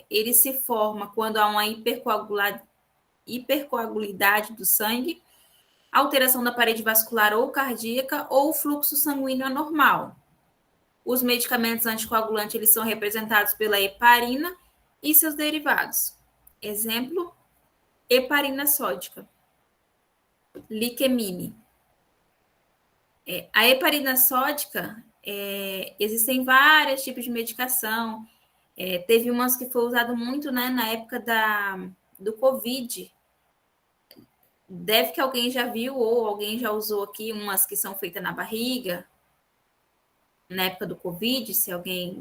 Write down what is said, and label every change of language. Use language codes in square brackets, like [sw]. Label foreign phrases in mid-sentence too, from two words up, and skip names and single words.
[pt] Ele se forma quando há uma hipercoagulidade do sangue, alteração da parede vascular ou cardíaca ou fluxo sanguíneo anormal. Os medicamentos anticoagulantes, eles são representados pela heparina e seus derivados. Exemplo, heparina sódica, liquemine. A heparina sódica, existem vários tipos de medicação. Teve umas que foi usado muito, né, na época do Covid. Deve que alguém já viu ou alguém já usou aqui umas que são feitas na barriga, na época do Covid, se alguém...